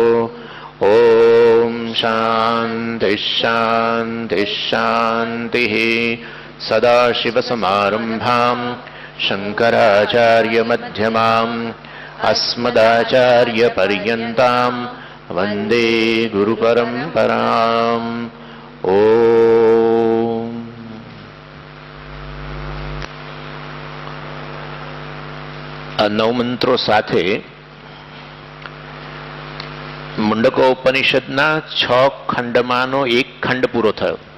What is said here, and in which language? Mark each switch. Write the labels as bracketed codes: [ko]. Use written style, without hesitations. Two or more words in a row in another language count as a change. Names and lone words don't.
[sa] ॐ शान्तिः शान्तिः शान्तिः। सदाशिवसमारम्भां शङ्कराचार्यमध्यमाम् अस्मदाचार्यपर्यन्तां वन्दे गुरुपरम्पराम्। [gu] ॐ આ 9 મંત્રો સાથે મુંડકોપનિષદના 6 ખંડમાંનો એક ખંડ પૂરો થયો.